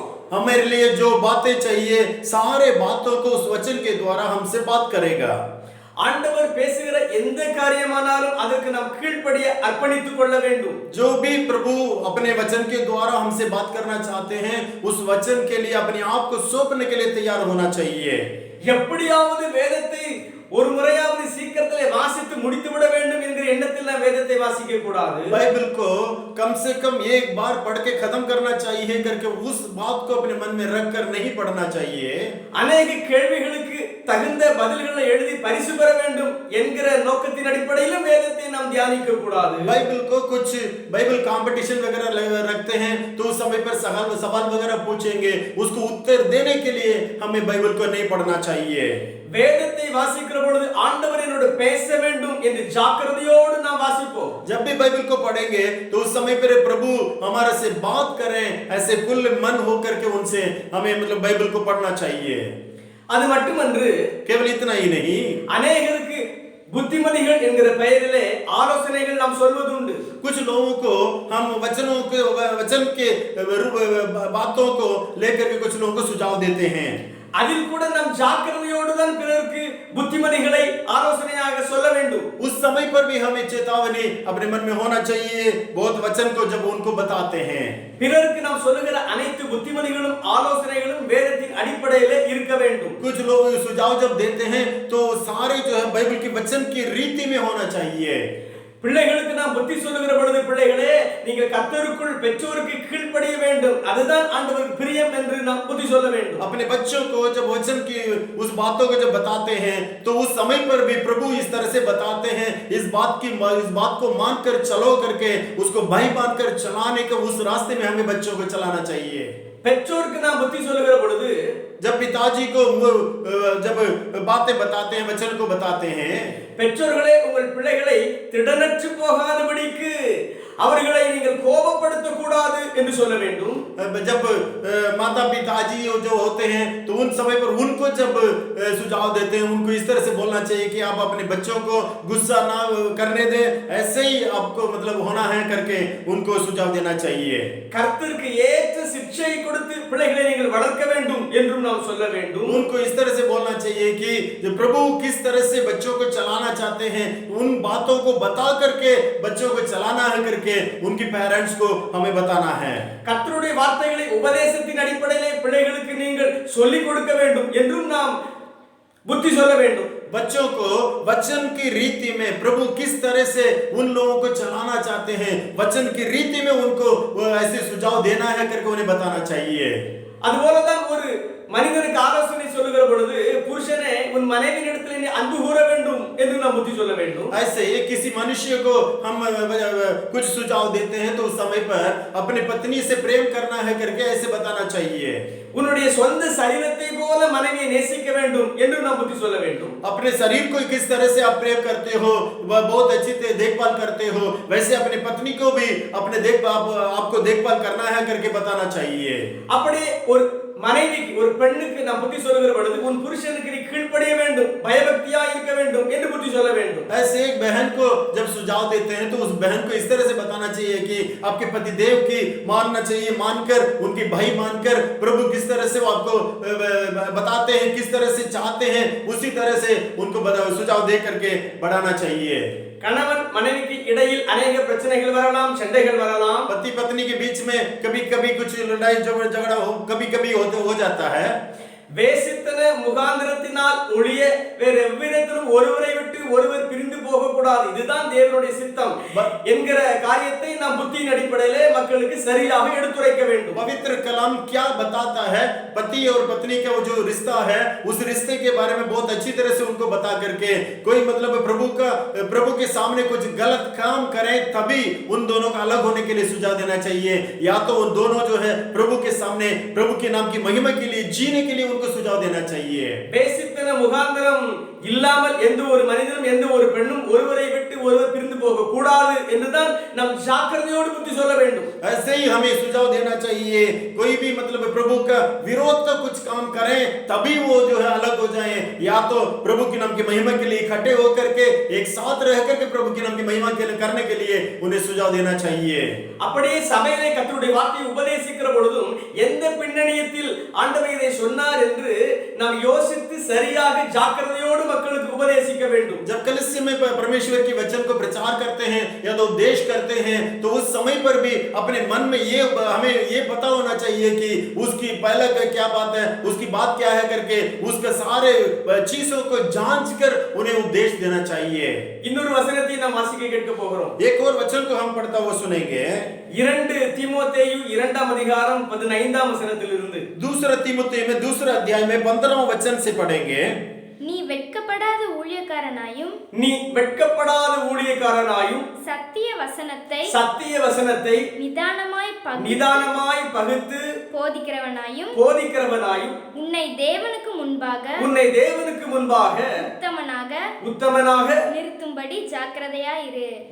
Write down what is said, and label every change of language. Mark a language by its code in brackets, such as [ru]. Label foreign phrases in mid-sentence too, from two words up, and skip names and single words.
[hi] हमारे लिए जो बातें चाहिए सारे बातों को उस वचन के द्वारा हमसे बात करेगा। [ta] ஆண்டவர் பேசுகிற எந்த காரியமானாலும் அதற்கு நாம் கீழ்ப்படிய அர்ப்பணித்துக் கொள்ள வேண்டும். [hi] जो भी प्रभु अपने वचन के द्वारा हमसे बात करना चाहते हैं उस वचन के लिए अपने आप को सौंपने के लिए तैयार होना चाहिए। [ta] எப்படியாவது வேதத்தை ஒரு முறையாவது சீக்கிரத்திலே வாசித்து முடித்து விட வேண்டும் என்கிற எண்ணத்தில் நாம் வேதத்தை வாசிக்க கூடாது. [hi] बाइबल को कम से कम एक बार पढ़ के खत्म करना चाहिए करके उस बात को अपने मन में रखकर नहीं पढ़ना चाहिए। [ta] अनेक கேள்விகளுக்கு தகுந்த பதில்களை எழுதி பரிசு பெற வேண்டும் என்கிற நோக்கத்தின் அடிப்படையில் வேதத்தை நாம் தியானிக்க கூடாது. [hi] बाइबल को कुछ बाइबल कंपटीशन वगैरह रखते हैं तो उस समय पर सवाल वगैरह पूछेंगे, उसको उत्तर देने के लिए हमें बाइबल को नहीं पढ़ना चाहिए। [ta] வேதத்தை வாசிக்கிற பொழுது ஆண்டவர் என்னோடு பேச வேண்டும் என்று ஜாக்கிரதையோடு நாம் வாசிப்போம். [hi] जब भी बाइबल को पढ़ेंगे तो उस समय पर प्रभु हमारे से बात करें, ऐसे कुल मन होकर के उनसे हमें मतलब बाइबल को पढ़ना चाहिए। [ta] அது மட்டுமன்று, [hi] केवल इतना ही नहीं, [ta] अनेகருக்கு புத்திமதிகள் என்கிற பெயரிலே ஆலோசனைகள் நாம் சொல்வதுண்டு. [hi] कुछ लोगों को हम वचन के बातों को लेकर के कुछ लोगों को सुझाव देते हैं। [ta] அதில் கூட நாம் ஜாக்கிரதையோடு தான் பிறருக்கு புத்திமதிகளை ஆலோசனையாக சொல்ல வேண்டும். [hi] उस समय पर भी हमें चेतावनी अपने मन में होना चाहिए बहुत वचन को जब उनको बताते हैं। [ta] பிறருக்கு நாம் சொல்லுகிற அனைத்து புத்திமதிகளும் ஆலோசனைகளும் வேதத்தின் அடிப்படையிலே இருக்க வேண்டும். [hi] कुछ लोग सुझाव जब देते हैं तो सारे जो है बाइबल के वचन की रीति में होना चाहिए। [ta] பிள்ளைகளுக்கு நாம் புத்தி சொல்லுகிற பொழுது, பிள்ளைகளே நீங்கள் கர்த்தருக்குள் பெற்றோருக்கு கீழ்ப்படிய வேண்டும், அதுதான் ஆண்டவருக்கு பிரியம் என்று நாம் புத்தி சொல்ல வேண்டும். [hi] अपने बच्चों को जब वचन की उस बातों को जब बताते हैं तो उस समय पर भी प्रभु इस तरह से बताते हैं, इस बात को मानकर चलो करके उसको भाई बांधकर चलाने के उस रास्ते में हमें बच्चों को चलाना चाहिए। [ta] பெற்றோருக்கு நாம் புத்தி சொல்லுகிற பொழுது, [hi] जब पिताजी को जब बातें बताते हैं, वचन को बताते हैं, [ta] பெற்றோர்களே உங்கள் பிள்ளைகளை திடனற்று போகாதபடிக்கு அவர்களை நீங்கள் கோபப்படுத்த கூடாது என்று சொல்ல வேண்டும். [hi] जब माता पिताजी जो होते हैं तो उन समय पर उनको जब सुझाव देते हैं उनको इस तरह से बोलना चाहिए कि आप अपने बच्चों को गुस्सा ना करने दें, ऐसे ही आपको मतलब होना है करके उनको सुझाव देना चाहिए. [ta] கர்த்தருக்கு ஏற்ற சிக்ஷையை கொடுத்து பிள்ளைகளை நீங்கள் வளர்க்க வேண்டும் என்றும் நாம் சொல்ல வேண்டும். [hi] उनको इस तरह से बोलना चाहिए कि जो प्रभु किस तरह से बच्चों को चलाना चाहते हैं उन बातों को बता करके बच्चों को चलाना है करके उनकी पेरेंट्स को हमें बताना है. [ta] கர்த்தருடைய வார்த்தைகளை உபதேசத்தின் அடிப்படையிலே பிள்ளைகளுக்கு நீங்கள் சொல்லிக் கொடுக்க வேண்டும் என்றும் நாம் புத்தி சொல்ல வேண்டும். [hi] बच्चों को वचन की रीति में प्रभु किस तरह से उन लोगों को चलाना चाहते हैं वचन की रीति में उनको ऐसे सुझाव देना है करके उन्हें बताना चाहिए. [ta] அதுபோலதான் ஒரு மனிதனுக்கு ஆலோசனை சொல்லுகிற பொழுது புருஷனே உன் மனைவியினிடத்தில் நீ அன்பு கூற வேண்டும் என்று நாம் புத்தி சொல்ல வேண்டும். [hi] ऐसे किसी मनुष्य को हम कुछ सुझाव देते हैं तो उस समय पर अपनी पत्नी से प्रेम करना है करके ऐसे बताना चाहिए. [ta] உன்னுடைய சொந்த சரீரத்தை போல மனைவியை நேசிக்க வேண்டும் என்று நாம் புத்தி சொல்ல வேண்டும். [hi] अपने शरीर को किस तरह से आप प्रेम करते हो वह बहुत अच्छी से देखभाल करते हो वैसे अपनी पत्नी को भी अपने आपको देखभाल करना है करके बताना चाहिए. [ta] அப்படியே ஒரு மனைவிக்கு ஒரு பெண்ணுக்கு நாம் புத்தி சொல்லுகிற பொழுது உன் புருஷனுக்கு நீ கீழ்ப்படிய வேண்டும் பயபக்தியா இருக்க வேண்டும் என்று புத்தி சொல்ல வேண்டும். [hi] ऐसे एक बहन को जब सुझाव देते हैं तो उस बहन को इस तरह से बताना चाहिए कि आपके पति देव की मानना चाहिए मानकर उनके भाई मानकर प्रभु किस तरह से वो आपको बताते हैं किस तरह से चाहते हैं उसी तरह से उनको सुझाव दे करके बढ़ाना चाहिए. [ta] கணவன் மனைவிக்கு இடையில் अनेक பிரச்சனைகள் வரலாம் சண்டைகள் வரலாம். [hi] पति पत्नी के बीच में कभी-कभी कुछ लड़ाई झगड़ा कभी-कभी हो जाता है. [ta] வேசித்தன முகாந்திரத்தினால் ஒளிய வேறு எவ்விதத்திலும் ஒருவரை விட்டு ஒருவர் பிரிந்து போக கூடாது இதுதான் தேவனுடைய சித்தம் என்கிற காரியத்தை நாம் புத்தியின் அடிப்படையிலே மக்களுக்கு சரியாக எடுத்துரைக்க வேண்டும். [hi] पवित्र कलाम क्या बताता है पति और पत्नी का वो जो रिश्ता है उस रिश्ते के बारे में बहुत अच्छी तरह से उनको बता करके कोई मतलब प्रभु के सामने कुछ गलत काम करें तभी उन दोनों का अलग होने के लिए सुझाव देना चाहिए या तो उन दोनों जो है प्रभु के सामने प्रभु के नाम की महिमा के लिए जीने के लिए उनको सुझाव देना चाहिए. [ta] வேசித்தன முகாந்திரம் இல்லாமல் எந்த ஒரு மனிதனும் எந்த ஒரு பெண்ணும் ஒருவரை விட்டு ஒருவர் பிரிந்து போக கூடாது என்றுதான் நாம் ஜாக்கிரதையோடு புத்தி சொல்ல வேண்டும். [hi] ऐसे ही हमें सुझाव देना चाहिए कोई भी मतलब प्रभु का विरोध का कुछ काम करें तभी वो जो है अलग हो जाएं या तो प्रभु के नाम की महिमा के लिए इकट्ठे होकर के एक साथ रह करके प्रभु के नाम की महिमा के लिए करने के लिए उन्हें सुझाव देना चाहिए. [ta] அப்படியே சபையிலே கர்த்தருடைய வார்த்தையை உபதேசிக்கிற பொழுதும் எந்த பின்னணியத்தில் ஆண்டவர் இதை சொன்னார் என்று நாம் யோசித்து சரியாக ஜாக்கிரதையோடு மக்களுக்கு உபதேசிக்க வேண்டும். [hi] जब कलीसिया में परमेश्वर के वचन को प्रचार करते हैं या तो उपदेश करते हैं तो उस समय पर भी अपने मन में हमें ये पता होना चाहिए कि उसकी पहले क्या बात है उसकी बात क्या है करके उसके सारे चीजों को जांच कर उन्हें उपदेश देना चाहिए. [ta] இன்னொரு வசனத்தை நாம் வாசிக்க கேட்க போகிறோம். [hi] एक और वचन को हम पढ़ता हुआ सुनेंगे [ta] 2 தீமோத்தேயு 2ஆம் அதிகாரம் 15ஆம் வசனத்திலிருந்து. [hi] दूसरा तीमुथेयु में दूसरा अध्याय में 15वां वचन से पढ़ेंगे. [ta] நீ வெட்கப்படாத ஊழியக்காரனாயும் சத்திய வசனத்தை நிதானமாய் பகுத்து போதிக்கிறவனாயும் உன்னை தேவனுக்கு முன்பாக உத்தமனாக நிறுத்தும்படி ஜாக்கிரதையாயிரு.